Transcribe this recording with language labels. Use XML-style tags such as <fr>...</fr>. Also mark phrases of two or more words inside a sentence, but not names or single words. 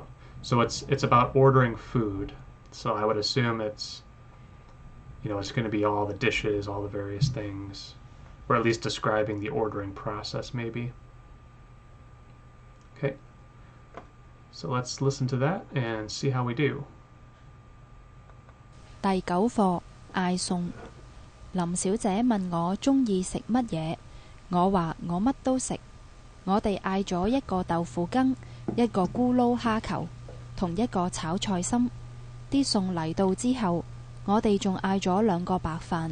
<en>So it's about ordering food. So I would assume it's going to be all the dishes, all the various things, or at least describing the ordering process maybe. Okay, so let's listen to that and see how we do.</en> <yue>第9課嗌餸。林小姐問我鍾意食乜嘢，我話我乜都食。我哋嗌咗一個豆腐羹，一個咕嚕蝦球，同一個炒菜心。啲餸嚟到之後，我哋仲嗌咗2個白飯。</yue>